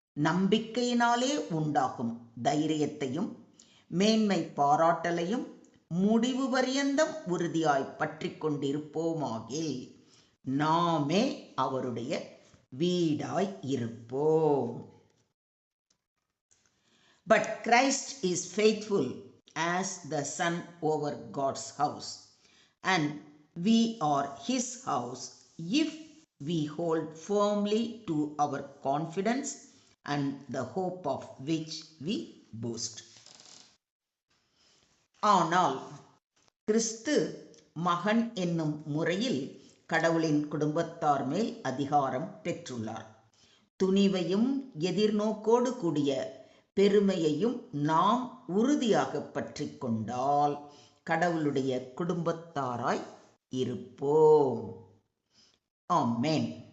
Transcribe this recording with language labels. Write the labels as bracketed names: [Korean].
[Tamil] நம்பிக்கையினாலே உண்டாகும் தைரியத்தையும் மேன்மை பாராட்டலையும் முடிவு பரியந்தம் உறுதியாய் பற்றி கொண்டிருப்போமாகில் நாமே அவருடைய வீடாய் இருப்போம். [English] But Christ is faithful as the son over God's house, and we are his house if we hold firmly to our confidence and the hope of which we boast. [Tamil] ஆனால் கிறிஸ்து மகன் என்னும் முறையில் கடவுளின் குடும்பத்தார் மேல் அதிகாரம் பெற்றுள்ளார். துணிவையும் எதிர்நோக்கோடு கூடிய பெருமையையும் நாம் உறுதியாக பற்றி கொண்டால் கடவுளுடைய குடும்பத்தாராய் இருப்போம். ஆமென்.